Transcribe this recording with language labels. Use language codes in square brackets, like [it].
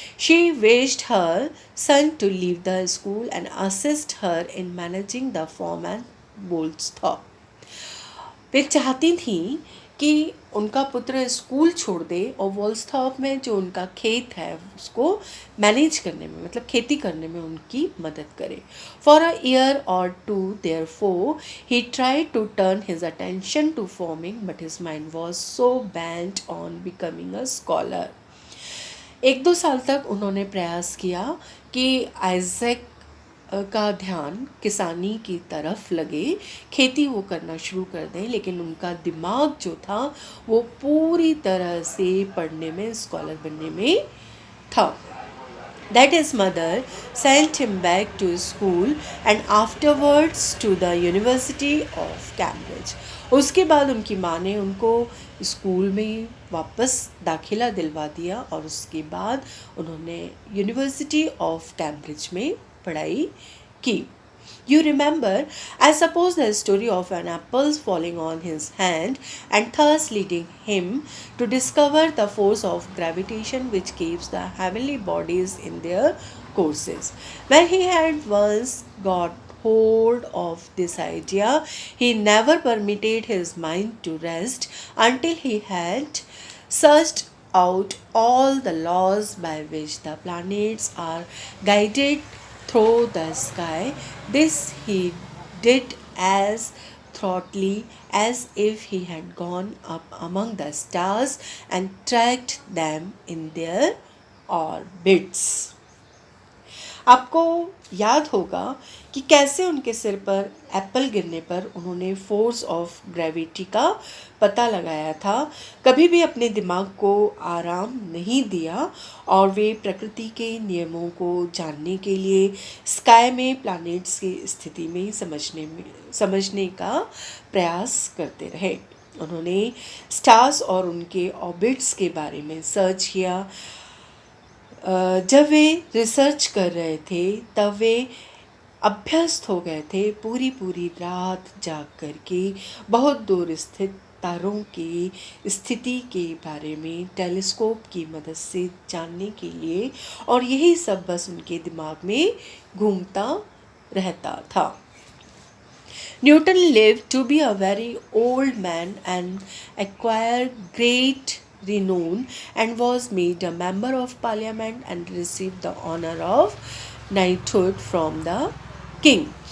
[en] She wished her son to leave the school and assist her in managing the farm at Woolsthorpe. [hi] वे चाहती थी कि उनका पुत्र school छोड़ दे और वोल्सथॉर्प में जो उनका खेत है उसको मैनेज करने में, मतलब खेती करने में उनकी मदद करे। [en] For a year or two therefore he tried to turn his attention to farming, but his mind was so bent on becoming a scholar. [hi] 1-2 साल तक उन्होंने प्रयास किया कि आइजैक का ध्यान किसानी की तरफ लगे, खेती वो करना शुरू कर दें, लेकिन उनका दिमाग जो था वो पूरी तरह से पढ़ने में, स्कॉलर बनने में था। [en] That his mother sent him back to school and afterwards to the University of Cambridge. [hi] उसके बाद उनकी माँ ने उनको स्कूल में वापस दाखिला दिलवा दिया और उसके बाद उन्होंने यूनिवर्सिटी ऑफ कैम्ब्रिज में पढ़ाई की। [en] You remember, I suppose, the story of an apple falling on his hand and thus leading him to discover the force of gravitation which keeps the heavenly bodies in their courses. When he had once got hold of this idea, he never permitted his mind to rest until he had searched out all the laws by which the planets are guided through the sky. This he did as thoroughly as if he had gone up among the stars and tracked them in their orbits. [hi] आपको याद होगा कि कैसे उनके सिर पर Apple गिरने पर उन्होंने फोर्स ऑफ ग्रेविटी का पता लगाया था। कभी भी अपने दिमाग को आराम नहीं दिया और वे प्रकृति के नियमों को जानने के लिए स्काई में प्लैनेट्स की स्थिति में समझने का प्रयास करते रहे। उन्होंने स्टार्स और उनके ऑर्बिट्स के बारे में सर्च किया। जब वे रिसर्च कर रहे थे तब वे अभ्यस्त हो गए थे पूरी पूरी रात जाग कर के बहुत दूर स्थित तारों की स्थिति के बारे में टेलीस्कोप की मदद से जानने के लिए, और यही सब बस उनके दिमाग में घूमता रहता था। [en] Newton lived to be a very old man and acquired great renown and was made a member of parliament and received the honor of knighthood from the king.